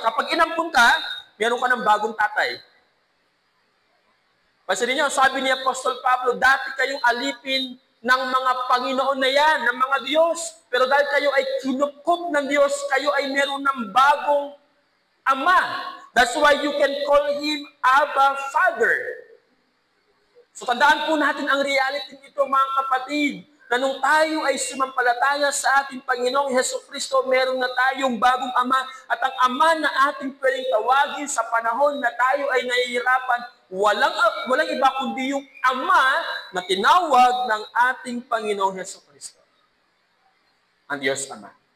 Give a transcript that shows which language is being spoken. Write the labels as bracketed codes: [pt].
[tl] Kapag inampon ka, meron ka ng bagong tatay. Pansinin niyo, sabi ni Apostol Pablo, dati kayong alipin ng mga Panginoon na yan, ng mga Diyos. Pero dahil kayo ay kinukup ng Diyos, kayo ay meron ng bagong Ama. [en] That's why you can call Him Abba Father. [tl] So tandaan po natin ang reality nito, mga kapatid, na nung tayo ay sumampalataya sa ating Panginoong Jesucristo, meron na tayong bagong Ama, at ang Ama na ating pwedeng tawagin sa panahon na tayo ay nahihirapan, walang iba kundi yung Ama na tinawag ng ating Panginoong Jesucristo. Ang Diyos Ama.